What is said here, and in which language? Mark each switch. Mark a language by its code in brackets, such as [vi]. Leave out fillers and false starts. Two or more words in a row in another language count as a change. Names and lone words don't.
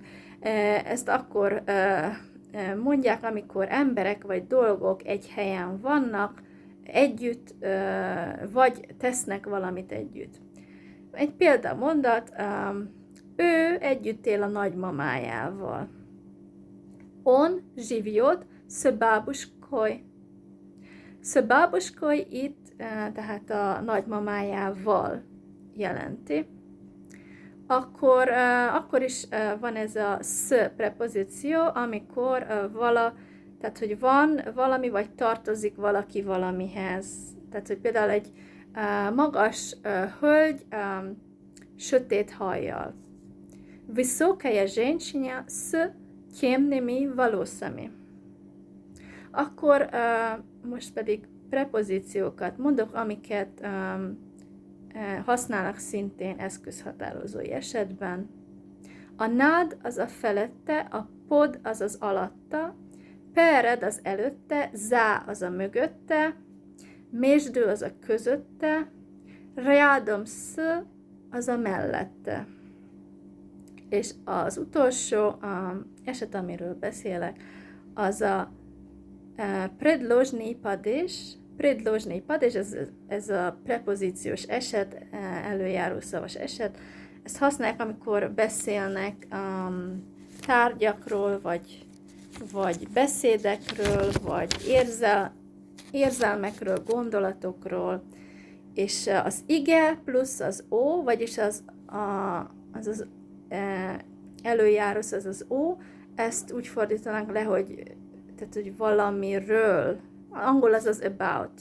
[hu] Ezt akkor mondják, amikor emberek vagy dolgok egy helyen vannak, együtt, vagy tesznek valamit együtt. Egy példamondat, ő együtt él a nagymamájával. [ru] On живет с бабушкой. С бабушкой [hu] itt, tehát a nagymamájával jelenti. Akkor is van ez a sz prepozíció, amikor tehát hogy van valami, vagy tartozik valaki valamihez. Tehát, hogy például egy magas hölgy sötét hajjal. [ru] Высокая женщина с темными волосами. [hu] Akkor most pedig prepozíciókat mondok, amiket használnak szintén eszközhatározói esetben. A nad az a felette, a pod az az alatta, pered az előtte, za az a mögötte, между az a közötte, [ru] рядом с [hu] az a mellette. És az utolsó eset, amiről beszélek, az a [ru] предложный падеж. Предложный падеж, [hu] ez a prepozíciós eset, előjáró szavas eset. Ezt használják, amikor beszélnek tárgyakról, vagy beszédekről, vagy érzelmekről, gondolatokról, és az ige plusz az ó, vagyis az előjáró, az ó, ezt úgy fordítanak le, hogy valamiről, angol az about.